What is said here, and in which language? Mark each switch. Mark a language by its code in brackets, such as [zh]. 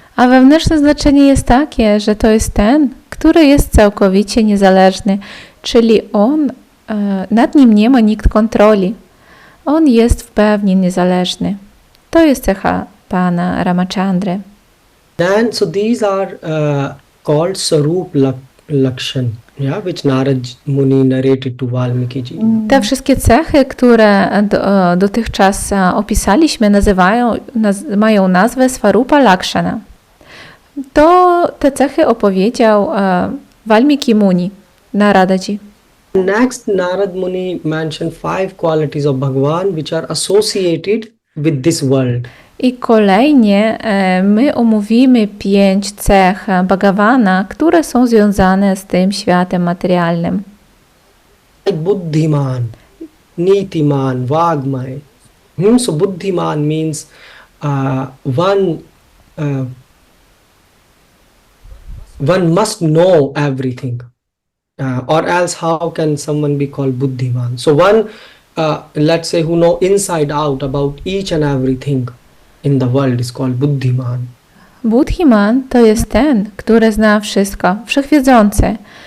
[pl] A wewnętrzne znaczenie jest takie, że to jest ten, który jest całkowicie niezależny, czyli nad nim nie ma nikt kontroli. On jest w pełni niezależny. To jest cecha Pana Ramachandry. [en] Then, so these are called Sarup Lakshan, yeah, which Narad Muni narrated to Valmiki. [pl] Te wszystkie cechy, które dotychczas opisaliśmy, mają nazwę Svarupa Lakshana. To te cechy opowiedział Valmiki Muni, Naradaji. [en] Next, Narad Muni mentioned 5 qualities of Bhagavan which are associated with this world. [pl] I kolejnie my omówimy 5 cech Bhagavana, które są związane z tym światem materialnym. [en] Like Buddhiman, Nitiman, Vagmay. So Buddhiman means one must know everything. Or else how can someone be called Buddhiman? So one, let's say, who know inside out about each and everything in the world is called Buddhiman. [pl] Buddhiman to jest ten, który zna wszystko, wszechwiedzący.